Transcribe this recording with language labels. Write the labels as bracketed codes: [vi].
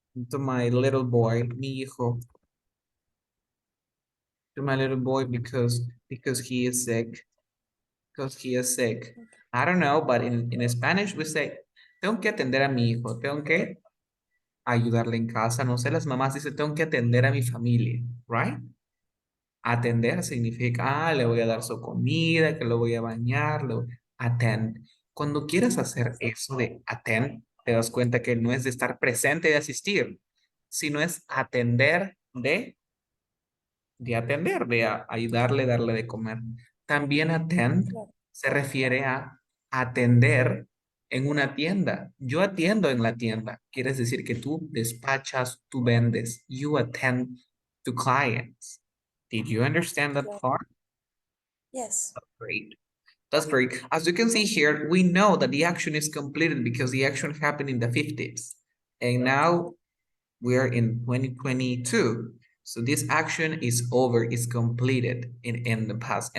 [en] to my little boy, [es] mi hijo, [en] to my little boy because he is sick, because he is sick. I don't know, but in Spanish we say, [es] tengo que atender a mi hijo, tengo que ayudarle en casa. No sé, las mamás dicen, tengo que atender a mi familia, right? Atender significa, le voy a dar su comida, que lo voy a bañar, attend. Cuando quieras hacer eso de attend, te das cuenta que no es de estar presente, de asistir, sino es atender de atender, de ayudarle, darle de comer. También attend Claro, se refiere a atender en una tienda. Yo atiendo en la tienda. Quieres decir que tú despachas, tú vendes. [en] You attend to clients. Did you understand that [es] claro. [en] part? Yes. Great. That's great. As you can see here, we know that the action is completed because the action happened in the 50s. And now we are in 2022. So this action is over, is completed in the past.